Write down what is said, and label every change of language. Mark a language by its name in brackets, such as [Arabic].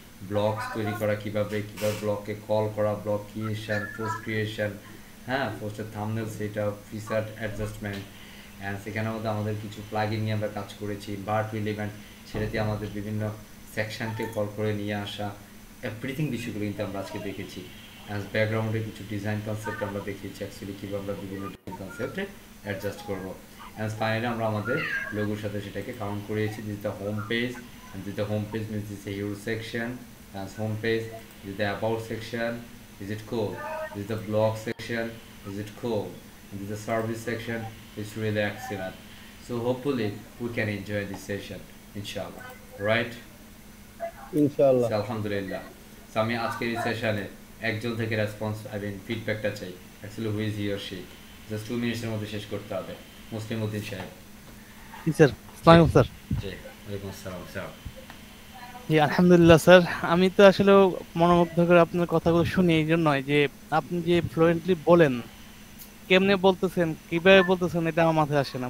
[Bangla] Blogs তৈরি করা কীভাবে ব্লগকে কল করা, ব্লগ ক্রিয়েশন, পোস্ট ক্রিয়েশন, হ্যাঁ পোস্টের thumbnail setup, feature adjustment, and সেখানের মধ্যে আমাদের কিছু প্লাগইন নিয়ে আমরা কাজ করেছি, বার্ট রিলেভেন্ট সেটাতে আমাদের বিভিন্ন সেকশনকে কল করে নিয়ে আসা, এভরিথিং বিষয়গুলো কিন্তু আমরা আজকে দেখেছি। অ্যাজ ব্যাকগ্রাউন্ডে কিছু ডিজাইন কনসেপ্ট আমরা দেখিয়েছি, অ্যাকচুয়ালি কীভাবে আমরা বিভিন্ন ডিজাইন কনসেপ্টে অ্যাডজাস্ট করবো। অ্যাজ ফাইনালি আমরা আমাদের লোগোর সাথে সেটাকে কাউন্ট করিয়েছি। [English] This the home page, and this the home page means this is a hero section, as home page. This is the about section, is it cool? This is the blog section, is it cool? And this is the service section, it's really excellent. So hopefully we can enjoy this session, inshallah, right? [Bangla] ইনশাআল্লাহ। আলহামদুলিল্লাহ। So আমি আজকের এই সেশনে একজন থেকে response ফিডব্যাকটা চাই, [English] Actually who is he or she. [Bangla] Just 2 মিনিটের মধ্যে শেষ করতে হবে। মুসলিম উদ্দিন সাহেব। জি স্যার, আসসালামু আলাইকুম স্যার। জি, ওয়ালাইকুম আসসালাম স্যার। জি আলহামদুলিল্লাহ স্যার, আমি তো আসলে মনোমুগ্ধ করে আপনার কথাগুলো শুনি, এই জন্যই যে আপনি যে ফ্লুয়েন্টলি বলেন, কেমনে বলতেছেন, কিভাবে বলতেছেন, এটা আমার মাথায় আসে না।